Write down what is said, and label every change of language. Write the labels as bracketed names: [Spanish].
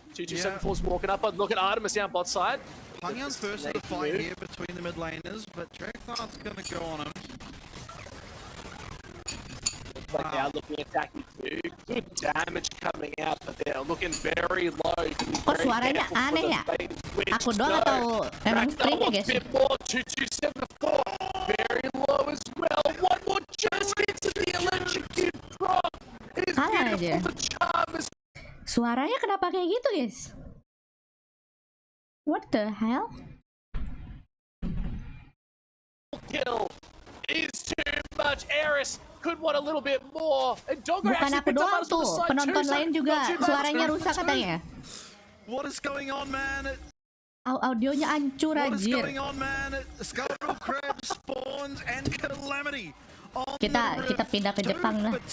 [English] 2274's walking up. Look at Artemis down bot side. Hangyan's first in the fight here between the mid laners, but Drekthar's going to go on him. Like they are looking attacking too. Good damage coming out, but they're looking very low. [Indonesian] Kok suaranya aneh ya? Aku doang atau emang stream ya guys? [English] 2274, very low as well. One more just into the electrocuted prop. [Indonesian] Kalah aja. Suaranya kenapa kayak gitu guys? [English] What the hell? Kill is too much. Eris could want a little bit more. And Doggo [Indonesian] bukan aku doang tuh, penonton lain juga suaranya rusak katanya. [English] What is going on, man? [Indonesian] Audionya hancur anjir. [English] What is going on, man? Skull Crab spawns and Calamity. [Indonesian] Kita pindah ke Jepang lah.